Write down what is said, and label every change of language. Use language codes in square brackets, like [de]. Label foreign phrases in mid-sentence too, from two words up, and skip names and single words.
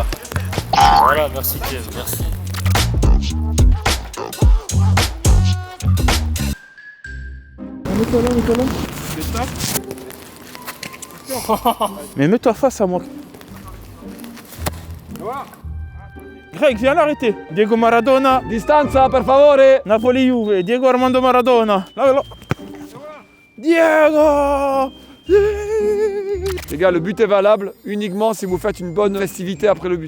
[fr] Voilà, merci Kev, merci. Nicolas. Mais mets-toi face à moi. Greg, viens l'arrêter. [it] Diego Maradona. Distanza, per favore. Napoli-Juve. Diego Armando Maradona. [fr] Là. Diego! Les gars, le but est valable uniquement si vous faites une bonne festivité après le but.